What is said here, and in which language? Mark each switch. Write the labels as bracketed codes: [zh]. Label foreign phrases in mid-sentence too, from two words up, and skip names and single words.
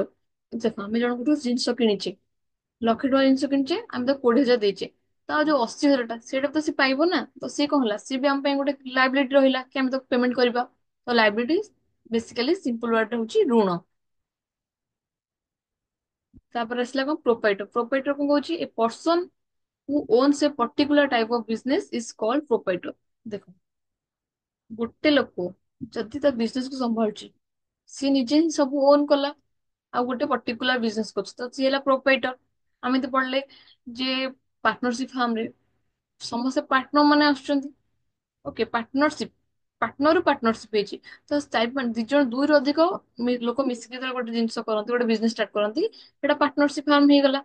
[or] ଦେଖ, ଆମେ ଜଣଙ୍କଠୁ ଜିନିଷ କିଣିଛେ, 1,00,000 ଟଙ୍କା ଜିନିଷ କିଣିଛେ, ଆମେ ତାକୁ 20,000 ଦେଇଛେ, ତ ଆଉ ଯୋଉ 80,000 ଟା ସେଇଟା ତ ସେ ପାଇବ ନା, ତ ସିଏ କଣ ହେଲା, ସିଏ ବି ଆମ ପାଇଁ ଗୋଟେ ଲାଇବିଲିଟି ରହିଲା, କି ଆମେ ତାକୁ ପେମେଣ୍ଟ କରିବା। ତ [en] liability basically simple word [or] ହଉଛି ଋଣ। ତାପରେ ଆସିଲା କଣ, ପ୍ରୋପାଇଟର। ପ୍ରୋପାଇଟର କଣ କହୁଛି, [en] a person who owns a particular type of business is called proprietor। [or] ଦେଖ, ଗୋଟେ ଲୋକ ଯଦି ତା ବିଜନେସ କୁ ସମ୍ଭାଳୁଛି, ସିଏ ନିଜେ ହିଁ ସବୁ ଓନ୍ କଲା, ଆଉ ଗୋଟେ [en] particular business [or] କରୁଛି, ତ ସିଏ ହେଲା ପ୍ରୋପାଇଟର। ଆମେ ତ ପଢିଲେ ଯେ [en] partnership firm [or] ରେ ସମସ୍ତେ ପାର୍ଟନର ମାନେ ଆସୁଛନ୍ତି। ଓକେ, ପାର୍ଟନରରୁ ପାର୍ଟନରସିପ ହେଇଛି, ତ ଦି ଜଣ, ଦୁଇରୁ ଅଧିକ ଲୋକ ମିଶିକି ଯେତେବେଳେ ଗୋଟେ ଜିନିଷ କରନ୍ତି, ଗୋଟେ [en] business start [or] କରନ୍ତି, ସେଟା [en] partnership firm [or] ହେଇଗଲା।